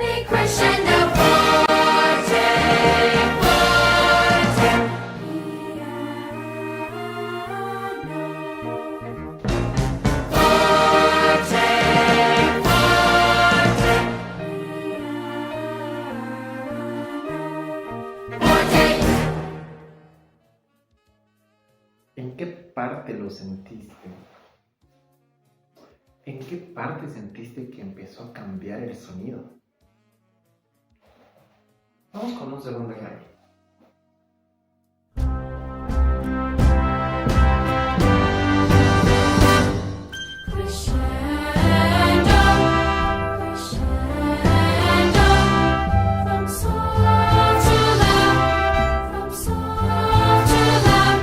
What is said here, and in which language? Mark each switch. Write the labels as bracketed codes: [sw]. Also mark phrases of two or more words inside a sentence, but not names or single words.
[it] Crescendo forte, forte. Forte, forte. Forte. [es] ¿En qué parte lo sentiste? ¿En qué parte sentiste que empezó a cambiar el sonido? Vamos con un segundo ejemplo. [it] Crescendo, crescendo, [en] from soft to loud, from soft to loud.